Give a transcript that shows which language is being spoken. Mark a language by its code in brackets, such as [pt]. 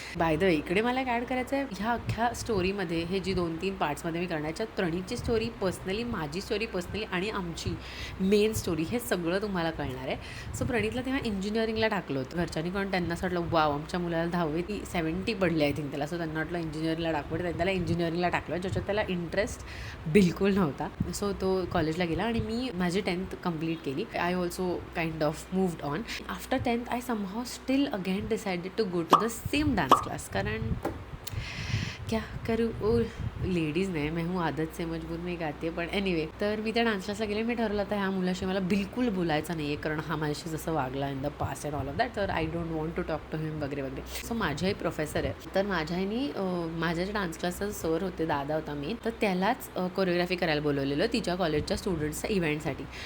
[mr] By the way, इकडे मला एक ॲड करायचं आहे ह्या अख्ख्या स्टोरीमध्ये. हे जी 2-3 पार्ट्समध्ये मी करण्याच्या, प्रणीतची स्टोरी पर्सनली, माझी स्टोरी पर्सनली आणि आमची मेन स्टोरी, हे सगळं तुम्हाला कळणार आहे. सो प्रणीतला तेव्हा इंजिनिअरिंगला टाकलं होतं घरच्यांनी, कारण त्यांना असं वाटलं वाव, आमच्या मुलाला 10वी 70 पडले आय थिंक त्याला. सो त्यांना वाटलं इंजिनिअरिंगला टाकवं. त्यांनी त्याला इंजिनिअरिंगला टाकलं ज्याच्यात त्याला इंटरेस्ट बिलकुल नव्हता. सो तो कॉलेजला गेला आणि मी माझी 10th कंप्लीट केली. [en] I also kind of moved on. After 10th I somehow still again decided to go to the same dance class. [mr] कारण क्या करू, ओ लेडीज नाही, [hi] मैं हूँ आदत से मजबूर [mr] में गाती है. पण एनिवे, तर मी त्या डान्स क्लासला गेले. मी ठरवलं आता ह्या मुलाशी मला बिलकुल बोलायचं नाही आहे, कारण हा माझ्याशी जसं वागला [en] in the past and all of that, [mr] तर [en] I don't want to talk to him [mr] वगैरे वगैरे. सो माझ्याही प्रोफेसर आहे, तर माझ्या आईनी माझ्या जे डान्स क्लासचा सर होते, दादा होता मी, तर त्यालाच कोरिओग्राफी करायला बोलवलेलं तिच्या कॉलेजच्या स्टुडंट्सच्या इव्हेंटसाठी.